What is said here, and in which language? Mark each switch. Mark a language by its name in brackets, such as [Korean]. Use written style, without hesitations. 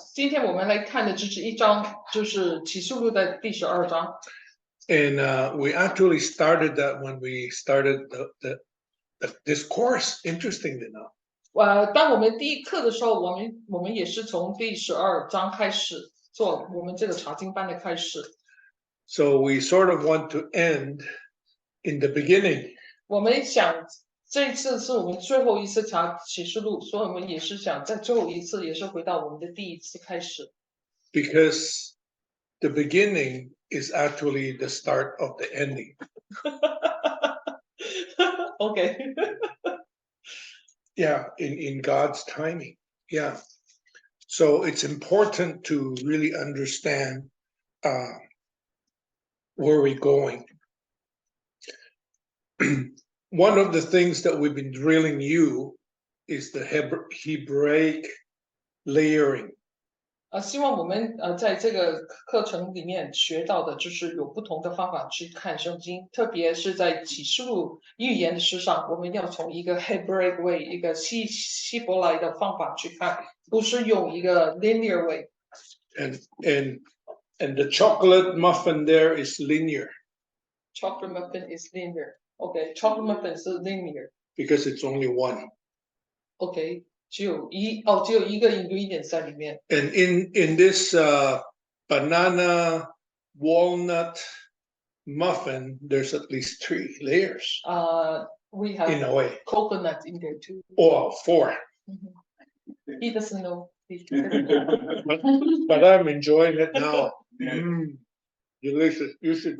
[Chinese] 今天我们来看的只是一章，就是启示录的第12章。 [English] And we actually started that when we started this course, interestingly enough. [Chinese] 当我们第一课的时候，我们也是从第12章开始做我们这个查经班的开始。 [English] So we sort of want to end in the beginning. [Chinese] 我们想这一次是我们最后一次查启示录，所以我们也是想在最后一次也是回到我们的第一次开始。 [English] Because the beginning is actually the start of the ending. Okay. Yeah, in God's timing. Yeah. So it's important to really understand where we're going. One of the things that we've been drilling you is the Hebraic layering. [Chinese] 希望我们在这个课程里面学到的就是有不同的方法去看圣经，特别是在启示录预言的事上，我们要从一个 [English] Hebraic way， [Chinese] 一个希伯来的方法去看，不是用一个 [English] linear way。 And the chocolate muffin there is linear. Chocolate muffin is linear. Okay, chocolate muffin 是 linear. Because it's only one. Okay. [Chinese] 只有一个 ingredient 在里面。 [English] And in this banana walnut muffin, there's at least 3 layers. We have in a way. Coconut in there too. Oh, 4. He doesn't know. But I'm enjoying it now. Delicious. You should.